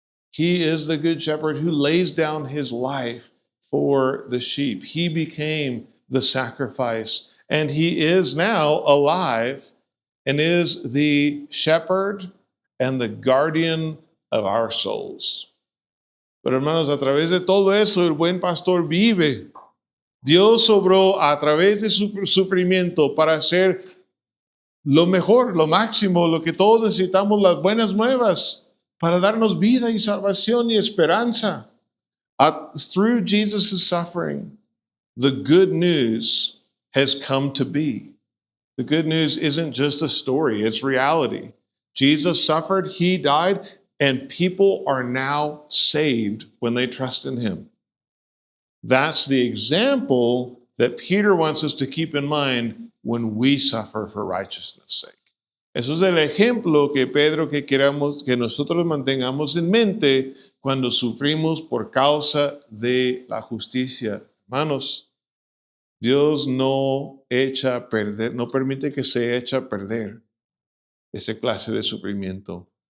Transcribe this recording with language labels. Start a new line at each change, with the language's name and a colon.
English: He is the good shepherd who lays down his life for the sheep. He became the sacrifice, and he is now alive and is the shepherd and the guardian of our souls.
Spanish: Pero hermanos, a través de todo eso, el buen pastor vive. Dios obró a través de su sufrimiento para hacer lo mejor, lo máximo, lo que todos necesitamos, las buenas nuevas, para darnos vida y salvación y esperanza.
English: Through Jesus' suffering, the good news has come to be. The good news isn't just a story, it's reality. Jesus suffered, he died, and people are now saved when they trust in him. That's the example that Peter wants us to keep in mind when we suffer for righteousness' sake.
Spanish: Eso es el ejemplo que Pedro que queramos que nosotros mantengamos en mente cuando sufrimos por causa de la justicia. Hermanos, Dios no echa a perder, no permite que se eche a perder esa clase de sufrimiento.